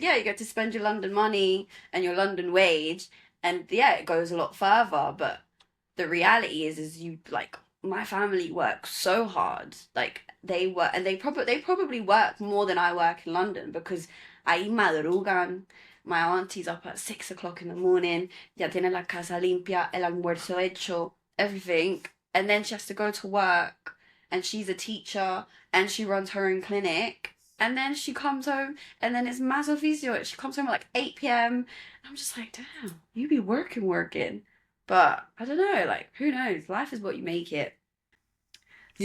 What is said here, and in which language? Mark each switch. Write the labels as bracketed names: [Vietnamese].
[English] Yeah, you get to spend your London money and your London wage, and yeah, it goes a lot further. But the reality is you like my family works so hard. Like they work, and they probably work more than I work in London because [Spanish] ahí madrugan. [English] My auntie's up at 6 o'clock in the morning. [Spanish] Ya tiene la casa limpia, el almuerzo hecho, [English] everything. And then she has to go to work. And she's a teacher. And she runs her own clinic. And then she comes home. And then it's [Spanish] más oficio. [English] She comes home at like 8 p.m. And I'm just like, damn, you be working. But I don't know. Like, who knows? Life is what you make it. So,